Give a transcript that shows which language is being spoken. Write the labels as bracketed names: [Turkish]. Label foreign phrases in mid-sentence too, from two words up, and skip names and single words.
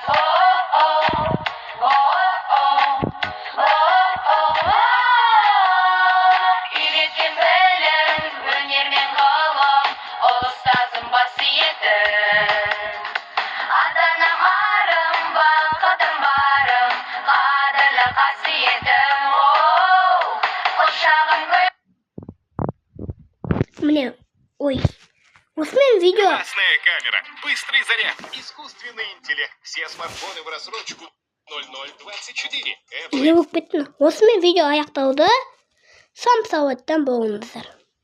[Kazakh] Үйреткен білім, өнер мен ғылым, ұлы ұстазым қасиетім. Ата-анам арым, бақытым барым, қадірлі қасиетім. Құшағым гүл. Міне, ой. Осымен видео. [Russian] Классная камера, быстрый заряд, искусственный интеллект. Все смартфоны в рассрочку 0024. [Kazakh] Не болып кеттім. Осымен видео аяқталды. Сам сауаттан болыңыздар.